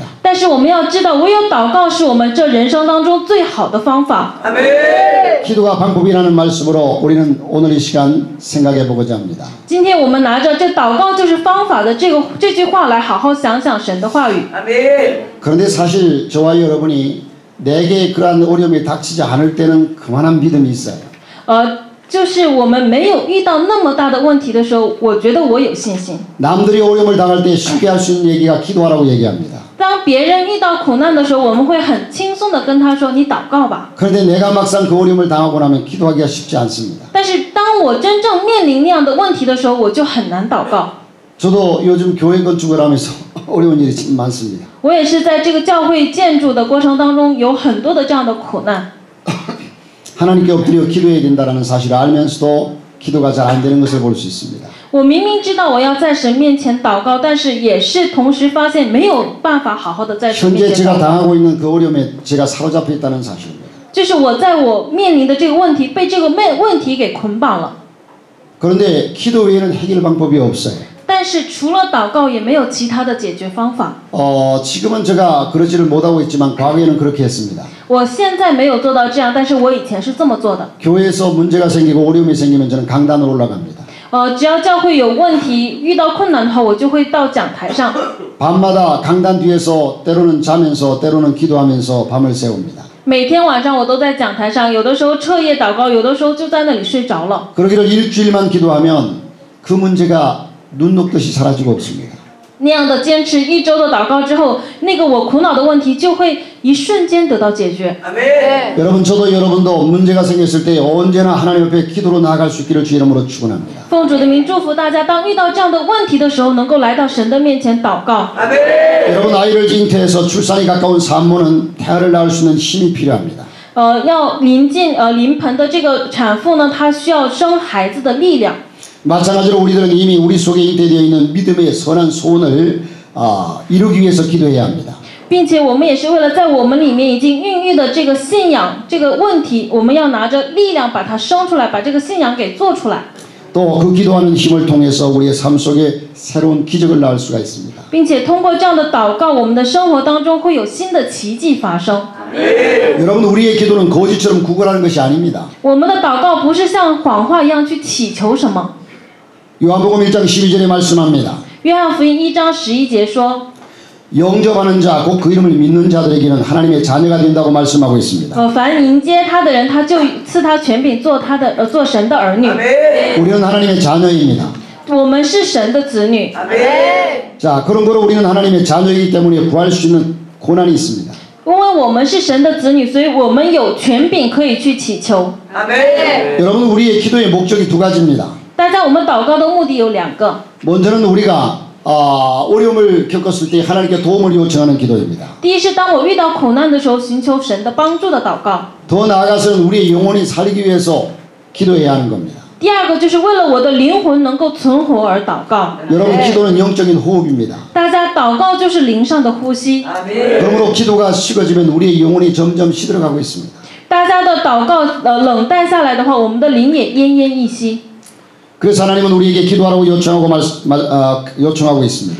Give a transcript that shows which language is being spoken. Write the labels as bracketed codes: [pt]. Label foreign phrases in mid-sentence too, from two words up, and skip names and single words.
[zh] 但是我们要知道，唯有祷告是我们这人生当中最好的方法。 [ko] 기도가 방법이라는 말씀으로 우리는 오늘 이 시간 생각해 보고자 합니다. [zh] 今天我们拿着这祷告就是方法的这句话来好好想想神的话语。 [ko] 그런데 사실 저와 여러분이 내게 그러한 어려움이 닥치지 않을 때는 그만한 믿음이 있어요. [zh] 就是我们没有遇到那么大的问题的时候，我觉得我有信心。 [ko] 남들이 어려움을 당할 때 쉽게 할 수 있는 얘기가 기도하라고 얘기합니다. [zh] 当别人遇到苦难的时候，我们会很轻松的跟他说：“你祷告吧。 [ko] 그런데 내가 막상 그 어려움을 당하고 나면 기도하기가 쉽지 않습니다. ” [zh] 但是当我真正面临那样的问题的时候，我就很难祷告。 [ko] 저도 요즘 교회 건축을 하면서 어려운 일이 참 많습니다. [zh] 我也是在这个教会建筑的过程当中，有很多的这样的苦难。 [ko] 하나님께 엎드려 기도해야 된다는 사실을 알면서도 기도가 잘 안 되는 것을 볼 수 있습니다. [zh] 我明明知道我要在神面前祷告，但是也是同时发现没有办法好好的在神 [ko] 현재 [zh] 面前 [ko] 제가 [zh] 祷告。 [ko] 당하고 있는 그 어려움에 제가 사로잡혀 있다는 사실입니다. [zh] 就是我在我面临的这个问题，被这个问题给捆绑了。 [ko] 그런데 기도 외에는 해결 방법이 없어요. [zh] 但是除了祷告，也没有其他的解决方法。 [ko] 지금은 제가 그러지를 못하고 있지만 과거에는 그렇게 했습니다. [zh] 我现在没有做到这样，但是我以前是这么做的。 [ko] 교회에서 문제가 생기고 어려움이 생기면 저는 강단으로 올라갑니다. [zh] 只要教会有问题、遇到困难的话，我就会到讲台上。 [ko] 밤마다 강단 뒤에서 때로는 자면서 때로는 기도하면서 밤을 새웁니다. [zh] 每天晚上我都在讲台上，有的时候彻夜祷告，有的时候就在那里睡着了。 [ko] 그러기를 일주일만 기도하면 그 문제가 눈 녹듯이 사라지고 없습니다. [zh] 那样的坚持一周的祷告之后，那个我苦恼的问题就会一瞬间得到解决。 [ko] 여러분 저도 여러분도 문제가 생겼을 때 언제나 하나님 앞에 기도로 나아갈 수 있기를 주 이름으로 축원합니다. [zh] 奉主的名祝福大家，当遇到这样的问题的时候，能够来到神的面前祷告。 [ko] 여러분 아이를 잉태해서 출산이 가까운 산모는 태아를 낳을 수 있는 힘이 필요합니다. [zh] 要临盆的这个产妇呢，她需要生孩子的力量。 [ko] 마찬가지로 우리들은 이미 우리 속에 잉태되어 있는 믿음의 선한 소원을 이루기 위해서 기도해야 합니다. [zh] 并且我们也是为了在我们里面已经孕育的这个信仰这个问题，我们要拿着力量把它生出来，把这个信仰给做出来。 [ko] 또 그 기도하는 힘을 통해서 우리의 삶 속에 새로운 기적을 낳을 수가 있습니다. [zh] 并且通过这样的祷告，我们的生活当中会有新的奇迹发生。 [ko] 여러분 우리의 기도는 거짓처럼 구걸하는 것이 아닙니다. [zh] 我们的祷告不是像谎话一样去祈求什么。 [ko] 요한복음 1장 12절에 말씀합니다. [zh] 约翰福音1章11节说， [ko] 영접하는 자, 곧 그 이름을 믿는 자들에게는 하나님의 자녀가 된다고 말씀하고 있습니다. [zh] 凡迎接他的人，他就赐他权柄做做神的儿女。 [ko] 우리는 하나님의 자녀입니다. [zh] 我们是神的子女。 [ko] 자, 그런 거로 우리는 하나님의 자녀이기 때문에 구할 수 있는 고난이 있습니다. [zh] 因为我们是神的子女，所以我们有权柄可以去祈求。 [ko] 여러분 우리의 기도의 목적이 두 가지입니다. [zh] 大家，我们祷告的目的有2个。 [ko] 먼저는 우리가 어려움을 겪었을 때 하나님께 도움을 요청하는 기도입니다. [zh] 第一是当我遇到苦难的时候，寻求神的帮助的祷告。 [ko] 더 나아가서는 우리의 영혼이 살기 위해서 기도해야 하는 겁니다. [zh] 第二个就是为了我的灵魂能够存活而祷告。 [ko] 여러분 기도는 영적인 호흡입니다. [zh] 大家，祷告就是灵上的呼吸。 [ko] 그러므로 기도가 식어지면 우리의 영혼이 점점 시들어가고 있습니다. [zh] 大家的祷告冷淡下来的话，我们的灵也奄奄一息。 [ko] 그래서 하나님은 우리에게 기도하라고 요청하고 있습니다.